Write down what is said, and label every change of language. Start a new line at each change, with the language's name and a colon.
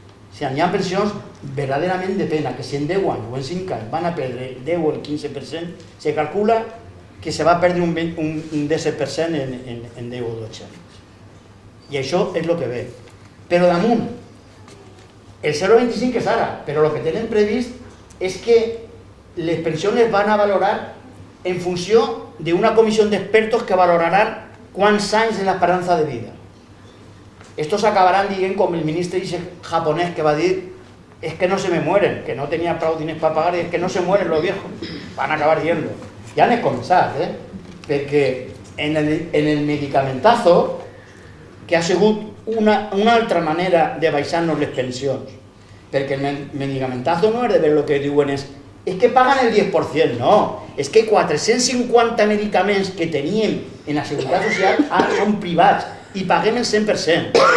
Catalan: O sigui, n'hi ha pensions verdaderament de pena, que si en 10 anys o en 5 anys van a perdre el 10 o el 15%, se calcula que se va perdre un 10% en 10 o 12 anys. I això és el que ve. Però damunt, el 0,25 és ara, però el que tenen previst és que les pensions es van a valorar en funció d'una comissió d'expertos que valoraran quants anys de l'esperança de vida.
Spanish: Estos acabarán
Catalan: dient com el ministre japonès que va dir
Spanish: es que no se me mueren, que no tenía
Catalan: prou diners
Spanish: para pagar, es que no se mueren los viejos.
Catalan: Van a acabar dient-lo. Ja n'he començat, perquè en el medicamentazo, que ha sigut una altra manera de baixar-nos les pensions, perquè el medicamentazo no és de ver el que diuen és que paguen el 10%, no, és que 450 medicaments que teníem en la Seguretat Social són privats i paguem el 100%.